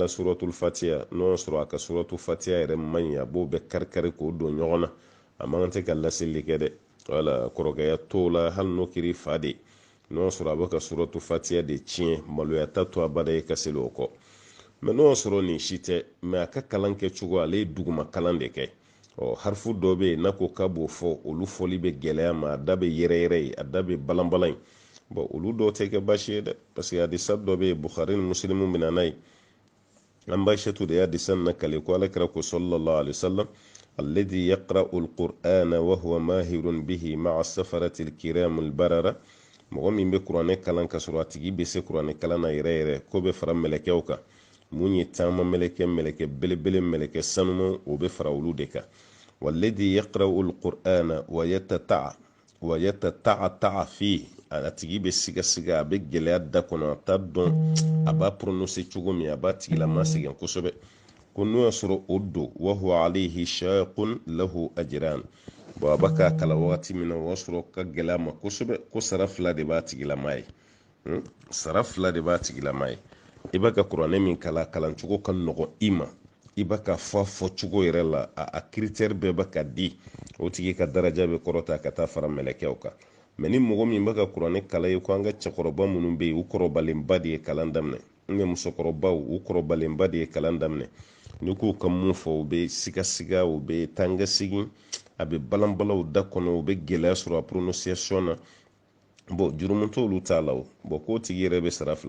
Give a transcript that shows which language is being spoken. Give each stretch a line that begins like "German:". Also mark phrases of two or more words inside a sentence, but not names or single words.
Bambara: suratul fatiha n'o y'a sɔrɔ a ka suratul fatiha yɛrɛ man ɲi a b'o bɛɛ kari-kari k'o don ɲɔgɔn na a man kan tɛ ka laseli kɛ dɛ wala kɔrɔkɛya t'o la hali n'o kɛra i fa de n'o y'a sɔrɔ a bɛ ka suratul fatiha de tiɲɛ maloya ta to a bada ye ka seli o kɔ mɛ n'o y'a sɔrɔ nin si tɛ mɛ a ka kalan kɛ cogo ale ye duguma kalan de kɛ harifu dɔ bɛ yen n'a ko k'a b'o fɔ olu fɔli bɛ gɛlɛya ma a da bɛ yɛrɛ ye a da bɛ balan-balan olu dɔw tɛ kɛ baasi ye dɛ
French: parce que
Bambara: hadisa dɔ bɛ yen bukhari ni muslimu bɛ na n'a ye an baishatu da ya hadisan na kale ko alakira ko
Arabic: صلى الله عليه وسلم الذي يقرأ القرآن وهو ماهر به مع السفرة الكرام البررة
Bambara: mɔgɔ min bɛ kuranɛ kalan ka sɔrɔ a tigi bɛ se kuranɛ kalan na yɛrɛ ko bɛ fara mɛlɛkɛw kan mun ye taama mɛlɛkɛ belebele mɛlɛkɛ sanuma o bɛ fara olu de kan
Arabic: والذي يقرأ القرآن ويتتعتع في
Bambara: a tigi bɛ siga a bɛ gɛlɛya da kɔnɔ a t'a dɔn a b'a prononcer cogo min a b'a tigilama sɛgɛn kosɛbɛ ko n'o y'a sɔrɔ o don
Arabic: وهو عليه شاق له أجران
Bambara: a b'a ka kalan wagati min na o y'a sɔrɔ ka gɛlɛya ma kosɛbɛ ko sara fila de b'a tigilama ye sara fila de b'a tigilama ye i b'a ka kuranɛ min kalan cogo ka nɔgɔn i ma i b'a ka fɔ cogo yɛrɛ la a critère bɛɛ b'a ka di o tigi ka daraja bɛ kɔrɔta ka taa fara mɛlɛkɛw kan mɛ ni mɔgɔ min b'a ka kuranɛ kalan ye ko an ka cɛkɔrɔba minnu bɛ yen u kɔrɔbalenba de ye kalan daminɛ musokɔrɔbaw u kɔrɔbalenba de ye kalan daminɛ ni k'u ka mun fɔ u bɛ sigasiga u bɛ tanga segin a bɛ balanbalaw da kɔnɔ u bɛ gɛlɛya sɔrɔ a prononciation na jurumu t'olu t'a la k'o tigi yɛrɛ bɛ sara fila